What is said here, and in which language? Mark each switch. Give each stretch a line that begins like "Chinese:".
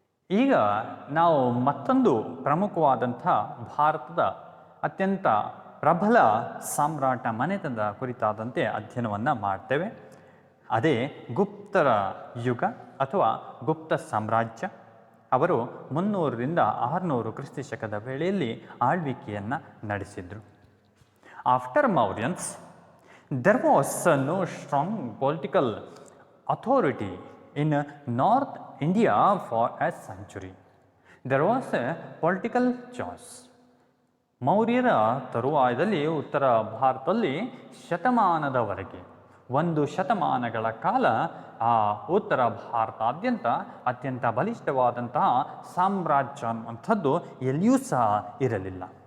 Kannada: ಈಗ ನಾವು ಮತ್ತೊಂದು ಪ್ರಮುಖವಾದಂಥ ಭಾರತದ ಅತ್ಯಂತ ಪ್ರಬಲ ಸಾಮ್ರಾಟ ಮನೆತನದ ಕುರಿತಾದಂತೆ ಅಧ್ಯಯನವನ್ನು ಮಾಡ್ತೇವೆ. ಅದೇ ಗುಪ್ತರ ಯುಗ ಅಥವಾ ಗುಪ್ತ ಸಾಮ್ರಾಜ್ಯ. ಅವರು 300ರಿಂದ 600 ಕ್ರಿಸ್ತ ಶಕದ ವೇಳೆಯಲ್ಲಿ ಆಳ್ವಿಕೆಯನ್ನು ನಡೆಸಿದರು.
English: After Mauryans there was no strong political authority in North India for a century. There was a political choice.
Kannada: ಮೌರ್ಯರ ತರುವಾಯದಲ್ಲಿ ಉತ್ತರ ಭಾರತದಲ್ಲಿ ಶತಮಾನದವರೆಗೆ 1 ಶತಮಾನಗಳ ಕಾಲ ಆ ಉತ್ತರ ಭಾರತಾದ್ಯಂತ ಅತ್ಯಂತ ಬಲಿಷ್ಠವಾದಂತಹ ಸಾಮ್ರಾಜ್ಯ ಅನ್ನುವಂಥದ್ದು ಎಲ್ಲಿಯೂ ಸಹ ಇರಲಿಲ್ಲ.